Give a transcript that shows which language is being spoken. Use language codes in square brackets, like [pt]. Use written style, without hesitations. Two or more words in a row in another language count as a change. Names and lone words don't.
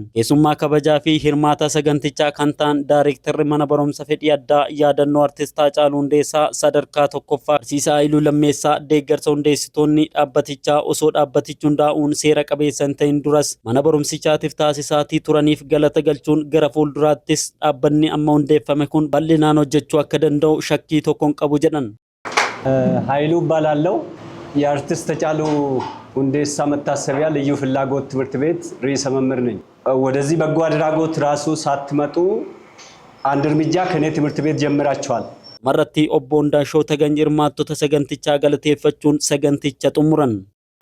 [om] Keessummaa kabajaa fi hirmaata sagantichaa kan ta'an Daayirektarri mana barumsa fedhii addaa yaadannoo artistaa Haacaaluu Hundeessaa sadarkaa tokkoffaa Barsiisaa Haayiluu Lammeessaa deeggarsa hundeessitoonni dhaabbatichaa osoo dhaabbatichi hundaa'uun seera qabeessa hin ta'in duras mana barumsichaatiif taasisaatii turaniif galata galchuun gara fuulduraattis dhaabbanni amma hundeeffame kun bal'inaan hojjechuu akka danda'u shakkii tokkoon qabu jedhan. [am] ኃይሉ እባላለሁ የአርቲስት ሃጫሉ ሁንዴሳ መታሰቢያ ልዩ ፍላጎት ትምህርት ቤት ርዕሰ መምህር ነኝ። ወደዚህ በጎ አድራጎት ራሱ ሳትመጡ አንድ እርምጃ ከኔ ትምህርት ቤት ጀምራችኋል። [om] Marratti obbo Ndaashoo Tagany hirmaattota sagantichaa galateeffachuun saganticha xumuran.